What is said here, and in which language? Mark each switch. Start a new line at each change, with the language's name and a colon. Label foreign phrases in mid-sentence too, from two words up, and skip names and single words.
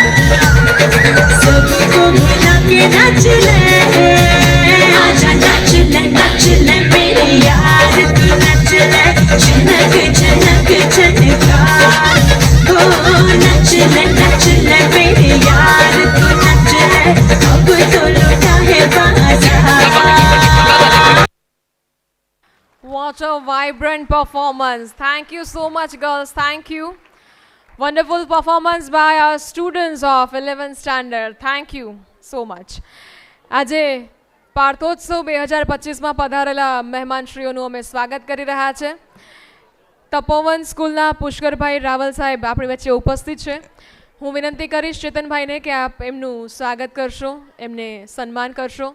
Hindi: सबको बुला के नच ले, आजा नच ले मेरे यार, तू नच ले झनक झनक झनका। ओ नच ले मेरे यार, तू नच ले अब तो लुटा है बाजार।
English: What a vibrant performance. Thank you so much, girls. Thank you. Wonderful performance by our students of 11th standard. Thank you so much.
Gujarati: આજે પાર્થોત્સવ 2025માં પધારેલા મહેમાનશ્રીઓનું અમે સ્વાગત કરી રહ્યા છે. તપોવન સ્કૂલના પુષ્કરભાઈ રાવલ સાહેબ આપણી વચ્ચે ઉપસ્થિત છે. હું વિનંતી કરીશ ચેતનભાઈને કે આપ એમનું સ્વાગત કરશો, એમને સન્માન કરશો.